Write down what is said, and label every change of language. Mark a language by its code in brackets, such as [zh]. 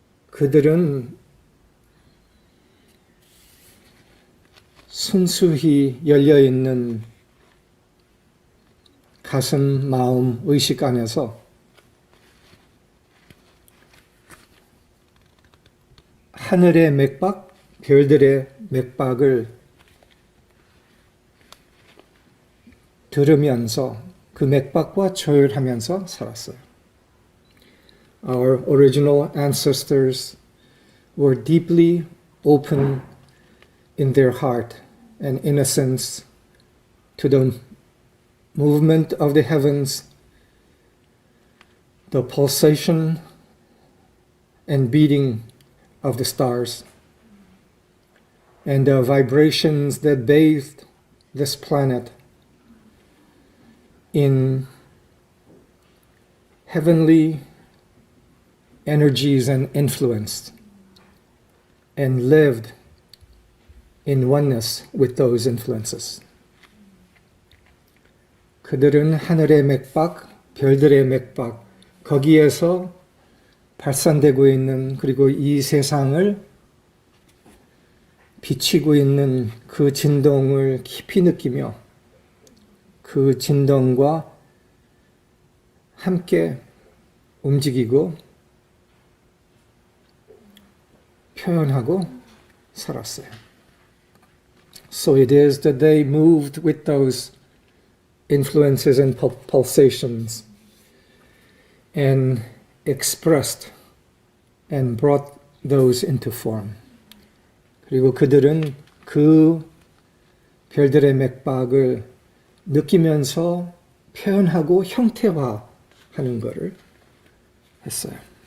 [ko] 그들은 순수히 열려있는 가슴, 마음, 의식 안에서 하늘의 맥박, 별들의 맥박을 들으면서 그 맥박과 조율하면서 살았어요. [en] Our original ancestors were deeply open in their heart and innocence to the movement of the heavens, the pulsation and beating of the stars, and the vibrations that bathed this planet in heavenly energies and influence, and lived in oneness with those influences. [ko] 그들은 하늘의 맥박, 별들의 맥박, 거기에서 발산되고 있는, 그리고 이 세상을 비치고 있는 그 진동을 깊이 느끼며 그 진동과 함께 움직이고 표현하고 살았어요. [en] So it is that they moved with those influences and pulsations and expressed and brought those into form. [ko] 그리고 그들은 그 별들의 맥박을 느끼면서 표현하고 형태화하는 것을 했어요.